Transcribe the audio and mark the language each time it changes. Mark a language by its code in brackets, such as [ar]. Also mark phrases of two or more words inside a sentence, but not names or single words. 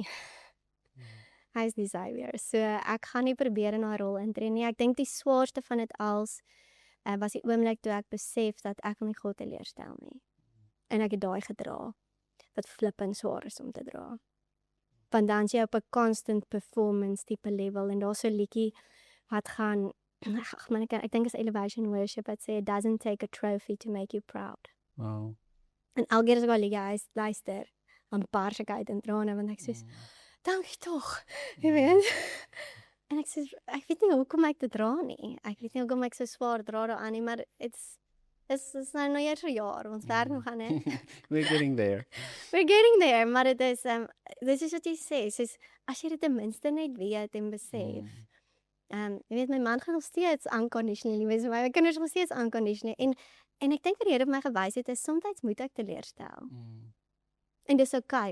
[af] Hy is die savior. So, ek gaan nie probeer in haar rol intree nie. Ek dink die swaarste van dit als, was die oomblik toe ek besef dat ek nie God teleurstel nie. En ek het daai gedra, wat flippend swaar is om te dra. Want dan is jy op 'n [en] constant performance type level, [af] en daar so 'n liedjie wat gaan, ek dink is Elevation Worship, wat sê, [en] it doesn't take a trophy to make you proud. Wow. [af] En elke keer as ek al liedjie luister, dan bars ek uit in trane, want ek soos, dankie tog, jy weet. En ek sê, ek weet nie hoekom ek dit dra nie. Ek weet nie hoekom ek so swaar dra daaraan nie, maar is nou nog eers 'n jaar, ons werk nog aan dit. [en] We're getting there. We're getting there, [af] maar dit is wat jy sê, soos as jy dit ten minste net weet en besef. Jy weet my man gaan nog steeds unconditionally wees, my kinders nog steeds unconditionally en ek dink wat die Here vir my gewys het is soms moet ek teleurstel. En dis okay.